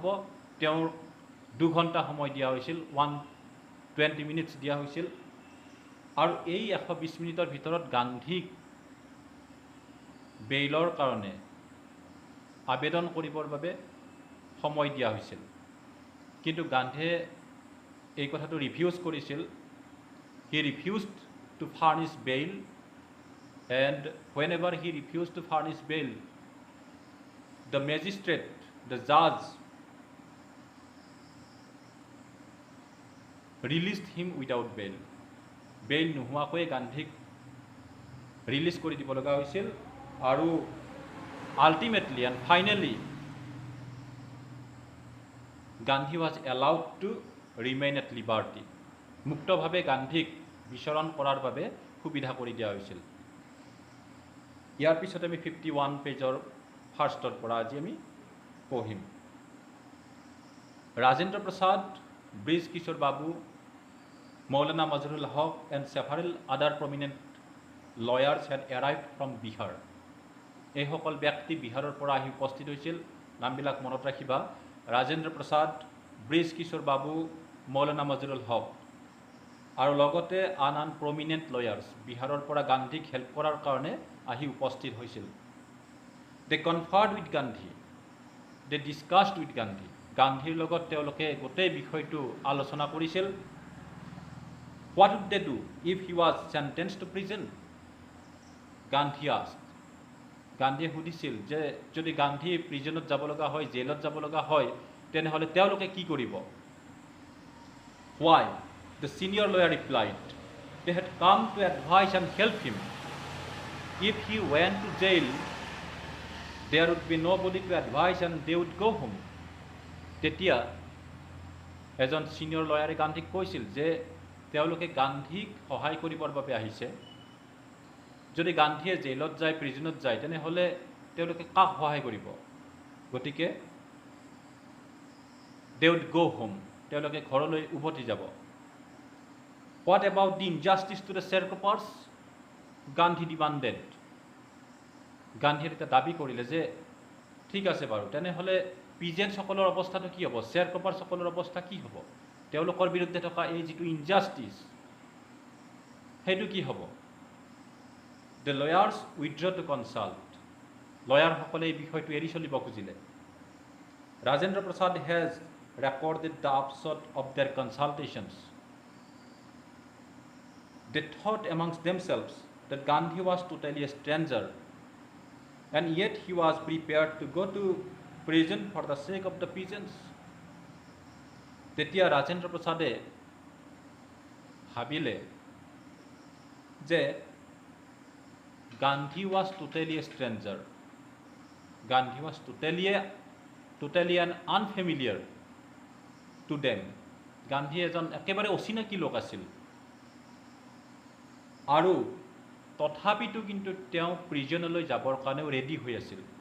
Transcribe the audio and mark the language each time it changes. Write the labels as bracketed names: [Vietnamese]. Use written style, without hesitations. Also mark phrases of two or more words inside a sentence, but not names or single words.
[Assamese] তেওঁৰ 2 ঘণ্টা সময় দিয়া হৈছিল, 120 মিনিটছ দিয়া হৈছিল আৰু এই 120 মিনিটৰ ভিতৰত গান্ধীক বেইলৰ কাৰণে আবেদন কৰিবৰ বাবে সময় দিয়া হৈছিল। কিন্তু গান্ধীয়ে এই কথাটো ৰিফিউজ কৰিছিল। [English] he refused to furnish bail and whenever he refused to furnish bail, the magistrate, the judge, released him without bail. [Assamese] Bail নোহোৱাকৈ গান্ধীক ৰিলিজ কৰি দিব লগা হৈছিল আৰু [English] ultimately and finally [Assamese] গান্ধী [English] was allowed to remain at liberty. [Assamese] মুক্তভাৱে গান্ধীক বিচৰণ কৰাৰ বাবে সুবিধা কৰি দিয়া হৈছিল। ইয়াৰ পিছত আমি 51 পেজৰ ফাৰ্ষ্টৰ পৰা আজি আমি পঢ়িম। [English] Rajendra Prasad, Brij Kishore Babu, Maulana Mazharul Haq and several other prominent lawyers had arrived from Bihar. [Assamese] এই সকল ব্যক্তি বিহাৰৰ পৰা আহি উপস্থিত হৈছিল। নামবিলাক মনত ৰাখিবা, ৰাজেন্দ্ৰ প্ৰসাদ, ব্ৰিজ কিশোৰ বাবু, মৌলানা মাজহাৰুল হক আৰু লগতে আন আন [English] prominent lawyers [Assamese] বিহাৰৰ পৰা গান্ধীক হেল্প কৰাৰ কাৰণে আহি উপস্থিত হৈছিল। [English] they conferred with Gandhi, they discussed with Gandhi, [Assamese] গান্ধীৰ লগত তেওঁলোকে গোটেই বিষয়টো আলোচনা কৰিছিল। [English] What would they do if he was sentence to prison, Gandhi asked. [Assamese] গান্ধীয়ে সুধিছিল যে যদি গান্ধী প্ৰিজনত যাব লগা হয়, জেলত যাব লগা হয়, তেনেহ'লে তেওঁলোকে কি কৰিব? [English] Why? The senior lawyer replied, they had come to advise and help him. If he went to jail, there would be nobody to advise and they would go home. [Assamese] তেতিয়া এজন সিনিয়ৰ লয়াৰে গান্ধীক কৈছিল যে তেওঁলোকে গান্ধীক সহায় কৰিবৰ বাবে আহিছে। যদি গান্ধীয়ে জেলত যায়, প্ৰিজনত যায়, তেনেহ'লে তেওঁলোকে কাক সহায় কৰিব? [English] গতিকে they would go home, [Assamese] তেওঁলোকে ঘৰলৈ উভতি যাব। [English] What about the injustice to the sharecroppers? গান্ধী demanded. [Assamese] গান্ধীয়ে এটা দাবী কৰিলে যে ঠিক আছে বাৰু, তেনেহ'লে পিজেণ্টসকলৰ অৱস্থাটো কি হ'ব? শ্বেয়াৰক্ৰপাৰসকলৰ অৱস্থা কি হ'ব? তেওঁলোকৰ বিৰুদ্ধে থকা এই যিটো ইনজাষ্টিছ, সেইটো কি হ'ব? [English] The lawyers withdrew to consult. [Assamese] লয়াৰসকলে এই বিষয়টো এৰি চলিব খুজিলে। [English] Rajendra Prasad has recorded the upshot of their consultations. They thought amongst themselves that Gandhi was totally a stranger, and yet he was prepared to go to prison for the sake of the peasants. [Assamese] তেতিয়া ৰাজেন্দ্ৰ প্ৰসাদে ভাবিলে যে [English] Gandhi was totally a stranger. Gandhi was totally an unfamiliar to them. [Assamese] গান্ধী এজন একেবাৰে অচিনাকি লোক আছিল আৰু তথাপিতো কিন্তু তেওঁ প্ৰিজনলৈ যাবৰ কাৰণেও ৰেডি হৈ আছিল।